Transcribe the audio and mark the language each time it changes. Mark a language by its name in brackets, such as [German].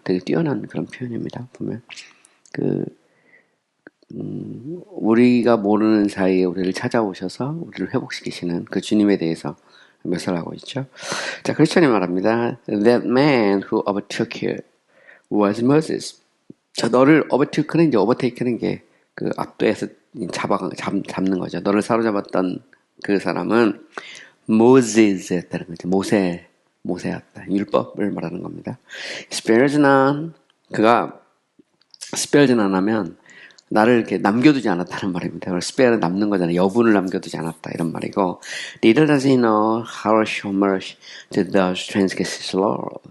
[Korean] 되게 뛰어난 그런 표현입니다. 보면 우리가 모르는 사이에 우리를 찾아오셔서 우리를 회복시키시는 그 주님에 대해서 묘사를 하고 있죠. 자, 크리스천이 말합니다. [English] That man who overtook you was Moses. [Korean] 자, 너를 overtook는 이제 overtake는 게 그 압도해서 잡는 거죠. 너를 사로잡았던 그 사람은 모세스였다는 거죠. 모세였다. 율법을 말하는 겁니다. [English] spared none. [Korean] 그가 [English] spared none [Korean] 하면 나를 이렇게 남겨두지 않았다는 말입니다. spare는 남는 거잖아요. 여분을 남겨두지 않았다 이런 말이고, [English] little does he know how show mercy to those transgressors Lord.